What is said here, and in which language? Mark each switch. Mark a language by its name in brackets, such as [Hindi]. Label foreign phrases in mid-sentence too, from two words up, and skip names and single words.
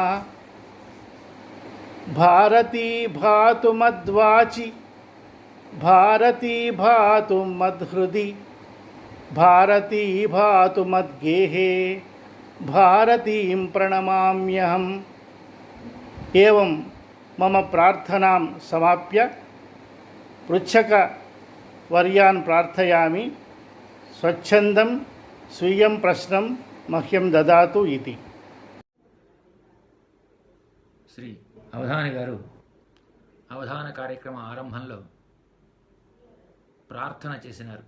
[Sanskrit] भारती भातु मद्वाचि भारती भातु मद्हृदि भारती भातु मद्गेहे भारतीं प्रणमाम्यहम्। एवं मम प्रार्थनां समाप्य पृच्छक वर्यान् प्रार्थयामि स्वच्छन्दं स्वीयं प्रश्नं मह्यं ददातु इति. [Telugu] శ్రీ అవధాని గారు అవధాన కార్యక్రమ ఆరంభంలో ప్రార్థన చేసినారు.